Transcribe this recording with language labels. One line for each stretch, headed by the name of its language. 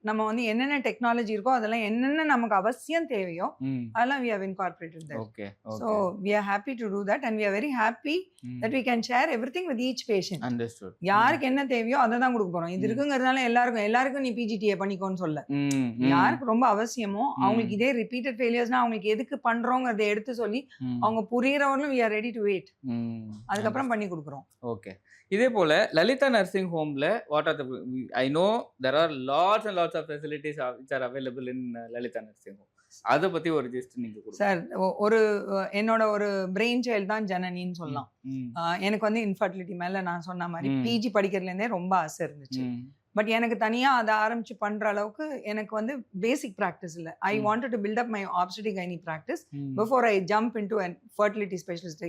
Tamil: நம்ம வந்து என்னென்ன டெக்னாலஜி இருக்கோ அதெல்லாம் என்னென்ன நமக்கு அவசியம் தேவையோ அதெல்லாம்
English: we have incorporated that. So we are happy to do that and we are very happy that we can share everything with each patient. Understood.
Tamil: யாருக்கு என்ன தேவையோ அதை தான் கொடுக்க போறோம். இது இருக்குங்கிறதுனால எல்லாருக்கும் நீ PGTA பண்ணிக்கோன்னு சொல்ல. யாருக்கு ரொம்ப அவசியமோ அவங்களுக்கு இதே ரிப்பீட்டட் ஃபெயிலியர்ஸ்னா அவங்களுக்கு எதுக்கு பண்றோங்கிறத எடுத்து சொல்லி அவங்க புரியறவங்களும்
English: we are ready to wait.
Tamil: அதுக்கப்புறம் பண்ணி கொடுக்குறோம். ஓகே. இதே போல
English: Lalitha nursing ஹோம்ல what are I know there are lots and lots of facilities which are available in Lalitha Nursing Home.
Tamil: அத பத்தி ஒரு ஜஸ்ட் நீங்க கொடுங்க சார். என்னோட ஒரு பிரெயின் சைல்ட் தான் ஜனனின்னு சொல்லலாம். எனக்கு வந்து இன்ஃபர்டிலிட்டி மேல நான் சொன்ன மாதிரி பிஜி படிக்கிறதுல இருந்தே ரொம்ப ஆசை இருந்துச்சு. பட் எனக்கு தனியா அதை ஆரம்பிச்சு பண்ற அளவுக்கு எனக்கு வந்து பேசிக் ப்ராக்டிஸ் இல்லை.
English: I wanted to build up my obstetric gynae practice before I jump into a fertility specialist.